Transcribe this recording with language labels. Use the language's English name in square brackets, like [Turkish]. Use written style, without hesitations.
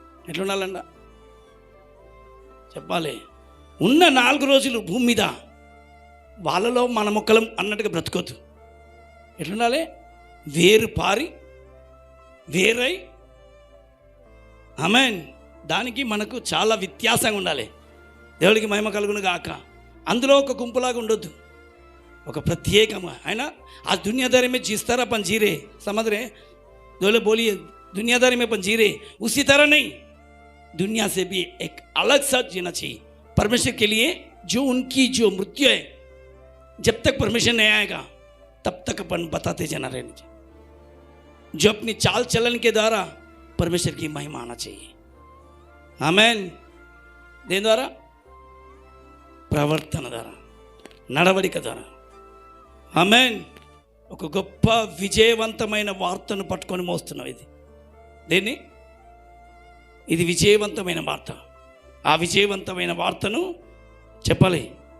[Telugu] ఎట్లుండాలండ చెప్పాలి. ఉన్న 4 రోజులు భూమి మీద వాళ్ళలో మన మొక్కలం అన్నట్టుగా బ్రతుకోవద్దు. ఎట్లుండాలి? వేరు పారి వేరై. ఆమేన్. దానికి మనకు చాలా వ్యత్యాసంగా ఉండాలి. దేవుడికి మహిమ కలుగును గాక. అందులో ఒక గుంపులాగా ఉండొద్దు, ఒక ప్రత్యేకంగా. ఆయన ఆ [Hindi] दुनियादारी में जिस तरह अपन जी रहे, समझ रहे? बोले बोलिए, दुनियादारी में अपन जी रहे उसी तरह नहीं, दुनिया से भी एक अलग सा जीना चाहिए परमेश्वर के लिए. जो उनकी जो मृत्यु है, जब तक परमेश्वर नहीं आएगा तब तक अपन बताते जाना रहना चाहिए. जो अपनी चाल चलन के द्वारा परमेश्वर की महिमा आना चाहिए. आमेन. देन द्वारा, [Telugu] ప్రవర్తన ద్వారా, నడవడిక ద్వారా. ఆమేన్. ఒక గొప్ప విజయవంతమైన వార్తను పట్టుకొని మోస్తున్నాం. దేన్ని? ఇది విజయవంతమైన వార్త. ఆ విజయవంతమైన వార్తను చెప్పాలి.